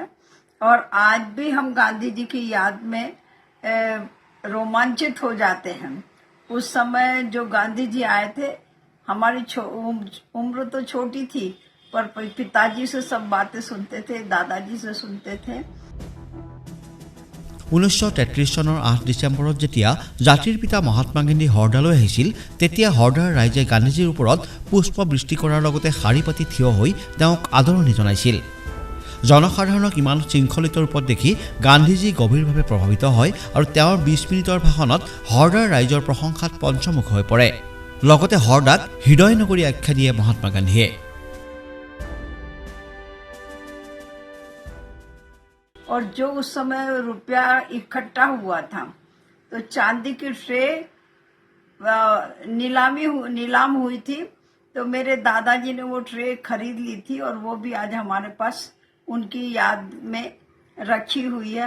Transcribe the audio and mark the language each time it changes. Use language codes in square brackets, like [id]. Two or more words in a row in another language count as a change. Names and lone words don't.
[hi] और आज भी हम गांधी जी की याद में रोमांचित हो जाते हैं। उस समय जो गांधी जी आए थे, हमारी उम्र तो छोटी थी, पर पिताजी से सब बातें सुनते थे, दादाजी से सुनते थे। [as] 1933 চনৰ 8 ডিচেম্বৰত যেতিয়া জাতিৰ পিতা মহাত্মা গান্ধী হৰদালৈ আহিছিল, তেতিয়া হৰদাৰ ৰাইজে গান্ধীজীৰ ওপৰত পুষ্পবৃষ্টি কৰাৰ লগতে শাৰী পাতি থিয় হৈ তেওঁক আদৰণি জনাইছিল। জনসাধাৰণক ইমান শৃংখলিত ৰূপত দেখি গান্ধীজী গভীৰভাৱে প্ৰভাৱিত হয় আৰু তেওঁৰ ২০ মিনিটৰ ভাষণত হৰদাৰ ৰাইজৰ প্ৰশংসাত পঞ্চমুখ হৈ পৰে। লগতে হৰদাক হৃদয় নগৰী আখ্যা দিয়ে মহাত্মা গান্ধীয়ে। [hi] और जो उस समय रुपया इकट्ठा हुआ था, तो चांदी की ट्रे नीलाम हुई थी, तो मेरे दादाजी ने वो ट्रे खरीद ली थी और वो भी आज हमारे पास उनकी याद में रखी हुई है।